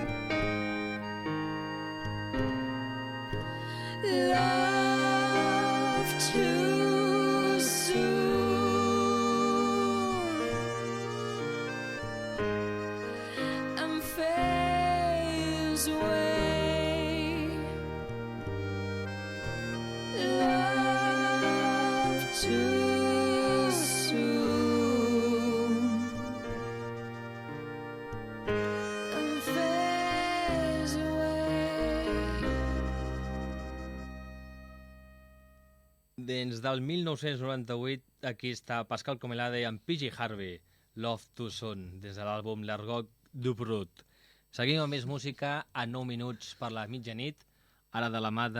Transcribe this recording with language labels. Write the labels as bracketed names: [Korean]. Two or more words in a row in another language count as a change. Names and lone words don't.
[English] Love too soon and fades away. Love too soon and fades away. [Catalan] Des del 1998, aquí està Pascal Comelade amb PG Harvey, Love Too Soon, des de l'àlbum L'Argot du Brut. Seguim amb més música a 9 minuts per la mitjanit, ara de la mà de...